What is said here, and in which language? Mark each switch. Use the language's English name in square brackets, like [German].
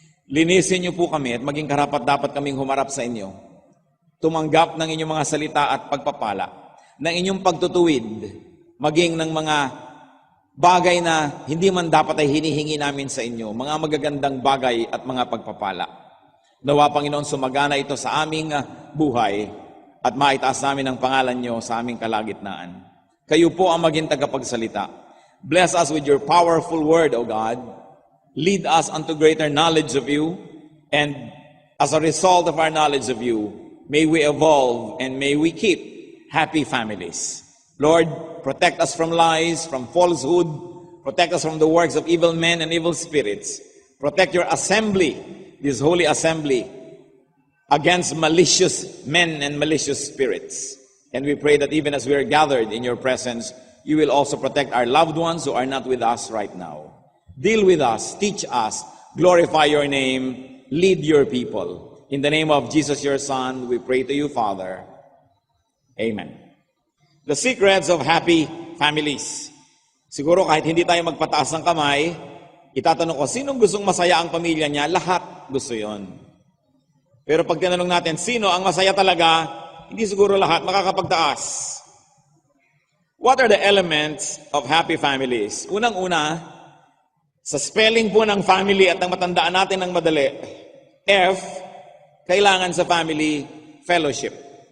[Filipino] Linisin nyo po kami at maging karapat-dapat kaming humarap sa inyo. Tumanggap ng inyong mga salita at pagpapala, ng inyong pagtutuwid, maging ng mga bagay na hindi man dapat ay hinihingi namin sa inyo, mga magagandang bagay at mga pagpapala. Nawa, Panginoon, sumagana ito sa aming buhay at maitaas namin ang pangalan nyo sa aming kalagitnaan. Kayo po ang maging tagapagsalita. [English] Bless us with your powerful word, O God. Lead us unto greater knowledge of you, and as a result of our knowledge of you, may we evolve and may we keep happy families. Lord, protect us from lies, from falsehood. Protect us from the works of evil men and evil spirits. Protect your assembly, this holy assembly, against malicious men and malicious spirits. And we pray that even as we are gathered in your presence, you will also protect our loved ones who are not with us right now. Deal with us, teach us, glorify your name, lead your people. In the name of Jesus, your Son, we pray to you, Father. Amen. The secrets of happy families. [Filipino] Siguro kahit hindi tayo magpataas ng kamay, itatanong ko, sinong gustong masaya ang pamilya niya? Lahat gusto yon. Pero pag tinanong natin, sino ang masaya talaga? Hindi siguro lahat makakapagtaas. [English] What are the elements of happy families? [Filipino] Unang-una, sa spelling po ng family at ang matandaan natin ng madali, F, kailangan sa family, fellowship.